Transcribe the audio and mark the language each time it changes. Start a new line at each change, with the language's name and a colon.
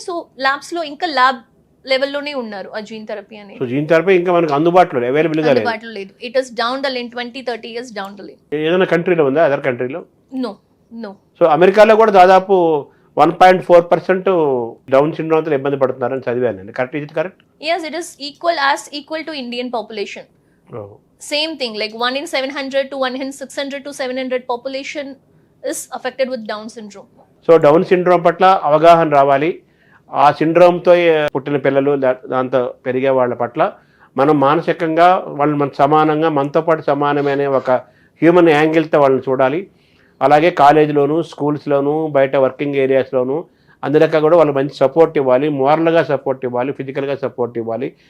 Telugu: So ల్యాబ్స్లో ఇంకా lab లెవెల్లోనే ఉన్నారు ఆ జీన్ థెరపీ అనేది. సో జీన్ థెరపీ ఇంకా మనకు అందుబాటులో అందుబాటులో లేదు.
English: It is down the line 20-30 years down the line.
Telugu: ఏదైనా కంట్రీలో ఉందా? అదర్ కంట్రీలో?
English: No.
Telugu: సో అమెరికాలో కూడా దాదాపు 1.4% డౌన్ సిండ్రోమ్తో ఇబ్బంది పడుతున్నారని చదివాను నేను. కరెక్ట్? ఇది correct?
English: Yes, it is equal to Indian population. Same thing, like 1 in 700 to 1 in 600 to 700 population is affected with Down syndrome.
Telugu: So down syndrome పట్ల అవగాహన రావాలి. ఆ సిండ్రోమ్తో పుట్టిన పిల్లలు దాంతో పెరిగే వాళ్ళ పట్ల మనం మానసికంగా వాళ్ళు మన సమానంగా మనతో పాటు సమానమైన ఒక హ్యూమన్ యాంగిల్తో వాళ్ళని చూడాలి. అలాగే కాలేజీలోను, స్కూల్స్లోను, బయట వర్కింగ్ ఏరియాస్లోను అందులోకి కూడా వాళ్ళు మంచి సపోర్ట్ ఇవ్వాలి, మోరల్గా సపోర్ట్ ఇవ్వాలి, ఫిజికల్గా సపోర్ట్ ఇవ్వాలి.